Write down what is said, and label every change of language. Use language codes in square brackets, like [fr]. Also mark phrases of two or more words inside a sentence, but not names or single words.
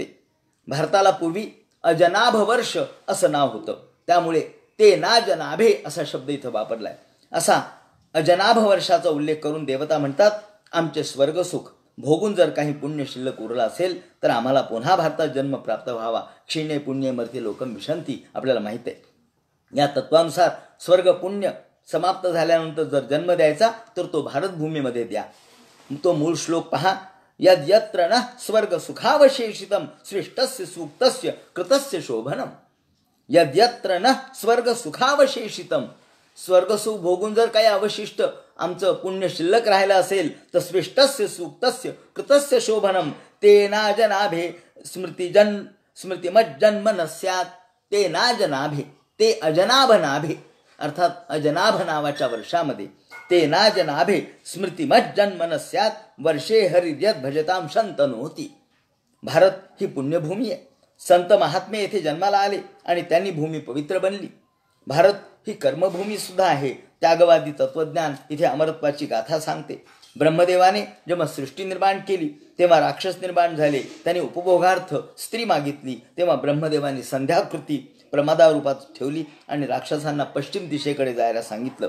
[mr] भारताला पूर्वी अजनाभ वर्ष असं नाव होतं, त्यामुळे ते नाजनाभे असा शब्द इथं वापरलाय. असा अजनाभ वर्षाचा उल्लेख करून देवता म्हणतात आमचे स्वर्गसुख भोगून जर काही पुण्य शिल्लक उरलं असेल तर आम्हाला पुन्हा भारतात जन्म प्राप्त व्हावा. [sa] क्षीणे पुण्य मर्त्य लोकम विशंती [mr] आपल्याला माहित आहे. या तत्वानुसार स्वर्ग पुण्य समाप्त झाल्यानंतर जर जन्म द्यायचा तर तो भारतभूमीमध्ये द्या. तो मूळ श्लोक पहा. [sa] यद यत्र न स्वर्ग सुखावशेषितम सृष्टस्य सूक्तस्य कृतस्य शोभनम. यद यत्र न स्वर्ग सुखावशेषितम. [mr] स्वर्गसुख भोगून जर काही अवशिष्ट आमचं पुण्य शिल्लक राहिलं असेल तर [sa] सृष्टस्य सूक्तस्य कृतस्य शोभनम ते नाजनाभे स्मृतिमज्जन्म न स्यात्. ते नाजनाभे, ते अजनाभ नाभे [mr] अर्थात अजनाभ नावाच्या वर्षामध्ये [sa] ते नाजनाभे स्मृतिमज्जन्म न स्यात् वर्षे हरिर्यद भजताम शंतनोती. [mr] भारत ही पुण्यभूमी आहे. संत महात्मे येथे जन्माला आले आणि त्यांनी भूमी पवित्र बनली. भारत ही कर्मभूमी सुद्धा आहे. त्यागवादी तत्वज्ञान इथे अमरत्वाची गाथा सांगते. ब्रह्मदेवाने जेव्हा सृष्टी निर्माण केली तेव्हा राक्षस निर्माण झाले. त्यांनी उपभोगार्थ स्त्री मागितली तेव्हा ब्रह्मदेवाने संध्याकृती प्रमादारूपात ठेवली आणि राक्षसांना पश्चिम दिशेकडे जायला सांगितलं.